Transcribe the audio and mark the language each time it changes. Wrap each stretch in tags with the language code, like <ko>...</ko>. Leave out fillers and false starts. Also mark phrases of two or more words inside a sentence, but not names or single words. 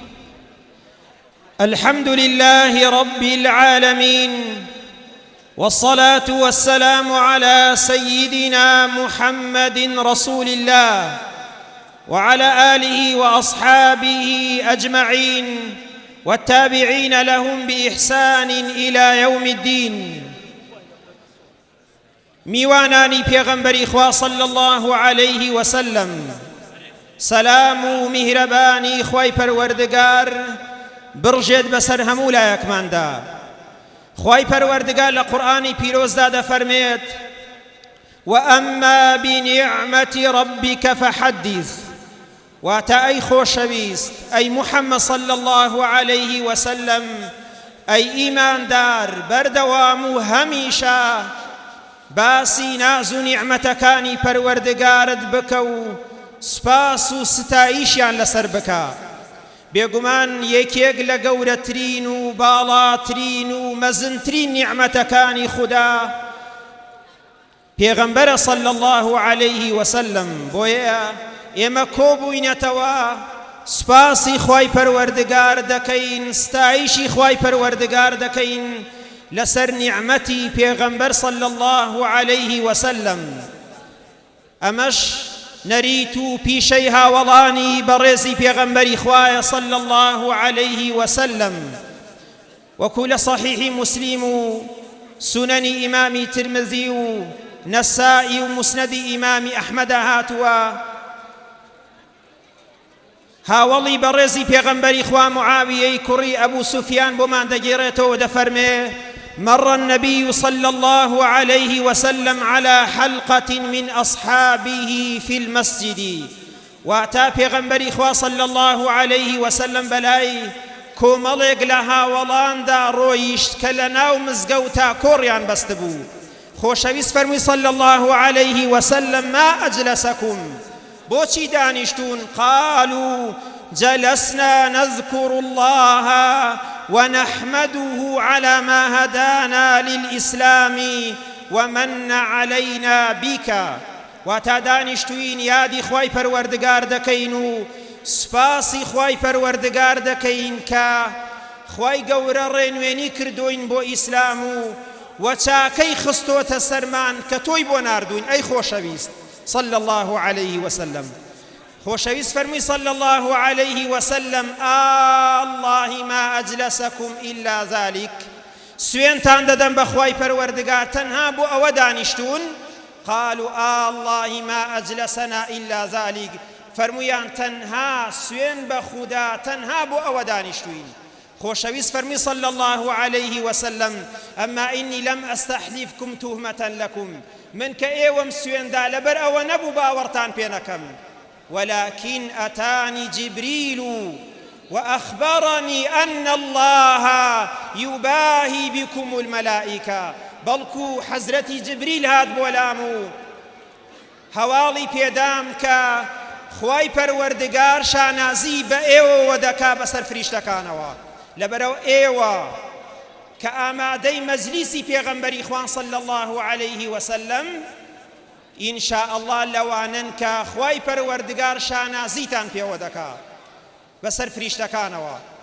<ar>الحمد لله رب العالمين، والصلاة والسلام على سيدنا محمد رسول الله وعلى آله وأصحابه أجمعين والتابعين لهم بإحسان إلى يوم الدين.</ar> <ckb>میوانانی پێغەمبەری خوا</ckb> <ar>صلى الله عليه وسلم،</ar> <ckb>سلام و میهرەبانی خوای پەروەردگار بڕژێت بەسەر هەموو لایەکماندا. خوای پەروەردگار لە قورئانی پیرۆزدا دەفەرمێت:</ckb> <ar>وأما بنعمة ربك فحدث.</ar> <ckb>واتە ئەی خۆشەویست، ئەی محەممەد</ckb> <ar>صلى الله عليه وسلم،</ar> <ckb>ئەی ئیماندار، بەردەوام و هەمیشە باسی ناز و نیعمەتەکانی پەروەردگارت بکە و سپاس و ستایشیان لەسەر بکە. بێگومان یەکێک لە گەورەترین و باڵاترین و مەزنترین نیعمەتەکانی خوددا پێغەمبەرە</ckb> <ar>صلى الله عليه وسلم.</ar> <ckb>بۆیە ئێمە کۆبووینەتەوە سپاسی خوای پەروەردگار دەکەین، ستایشی خوای پەروەردگار دەکەین لەسەر نیعمەتی پێغەمبەر</ckb> <ar>صلى الله عليه وسلم.</ar> <ckb>ئەمەش نەریت و پیشەی هاوڵانی بەڕێزی پێغەمبەری خوایە</ckb> <ar>صلى الله عليه وسلم.</ar> <ckb>وەکو لە صحیحی مسلم و سنەنی ئیمامی ترمذی و نەسائی و مسنەدی ئیمامی ئەحمەدا هاتووە، هاوڵی بەڕێزی پێغەمبەری خوا معاویەی کوڕی ئەبوو سوفیان بۆمان دەگێڕێتەوە، دەفەرمێ:</ckb> <ar>مر النبي صلى الله عليه وسلم على حلقة من أصحابه في المسجد.</ar> <ckb>واتا پیغمبری خوا</ckb> <ar>صلى الله عليه وسلم</ar> <ckb>بلاي کۆمەڵێک لە هاوڵاندا ڕۆیشت کە لە ناو مزگەوتا کۆڕیان بەست بوو. خۆشەویست فەرمووی</ckb> <ar>صلى الله عليه وسلم: ما أجلسكم؟</ar> <ckb>بۆچی دانیشتون؟</ckb> <ar>قالوا جلسنا نذكر الله ونحمده على ما هدانا للإسلام ومن علينا بك.</ar> <ckb>واتا دانیشتوین یادی خوای پەروەردگار دەکەین و سپاسی خوای پەروەردگار دەکەین کە خوای گەورە ڕێنوێنی کردوین بۆ ئیسلام و چاکەی خستۆتە سەرمان کە تۆی بۆ ناردوین. ئەی خۆشەویست</ckb> <ar>صلى الله عليه وسلم.</ar> <ckb>خۆشەویست فەرمووی</ckb> <ar>صلى الله عليه وسلم: الله ما أجلسكم إلا ذلك.</ar> <ckb>سوێنتان دەدەم بە خوای پەروەردگار تەنها بۆ ئەوە دانیشتون؟</ckb> <ar>قالوا الله ما أجلسنا إلا ذلك.</ar> <ckb>فەرموویان تەنها سوێن بە خودا تەنها بۆ ئەوە دانیشتوین. خۆشەویست فەرمی</ckb> <ar>صلى الله عليه وسلم: أما إني لم أستحلفكم تهمة لكم.</ar> <ckb>من کە ئێوەم سوێندا لەبەر ئەوە نەبوو باوەڕتان پێ نەکەم،</ckb> <ar>ولكن أتاني جبريل وأخبرني أن الله يباهي بكم الملائكة.</ar> <ckb>بەڵکو حەزرەتی جبریل هات بۆ لام و هەواڵی پێدام کە خوای پەروەردگار شانازی بە ئێوەوە دەکا بەسەر فریشتەکانەوە، لەبەرەوە ئێوە کە ئامادەی مەجلیسی پێغەمبەری خوان</ckb> <ar>صلى الله عليه وسلم، إن شاء الله</ar> <ckb>لەوانن کە خوای پەروەردگار شانازیتان پێوە دەکا بەسەر فریشتەکانەوە.</ckb>